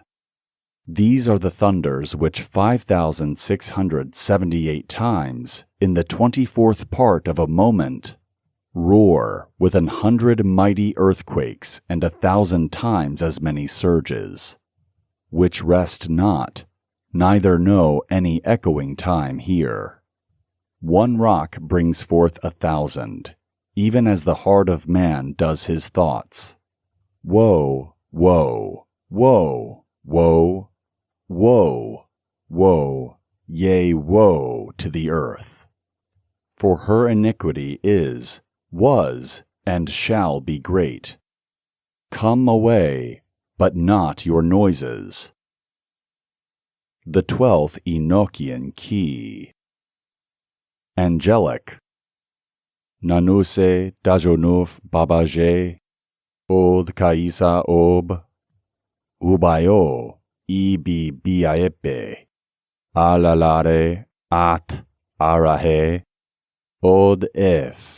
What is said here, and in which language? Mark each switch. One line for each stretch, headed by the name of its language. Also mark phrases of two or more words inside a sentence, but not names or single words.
English: These are the thunders which 5,678 times, in the 24th part of a moment, roar with 100 mighty earthquakes and 1,000 times as many surges, which rest not, neither know any echoing time here. One rock brings forth 1,000, even as the heart of man does his thoughts. Woe, woe, woe, woe, woe, woe, yea, woe to the earth. For her iniquity is, was, and shall be great. Come away, but not your noises. The 12th Enochian key. Angelic. Nanuse dajonuf babaje, od kaisa ob, ubayo, ibi biaepe, alalare at arahe, od ef,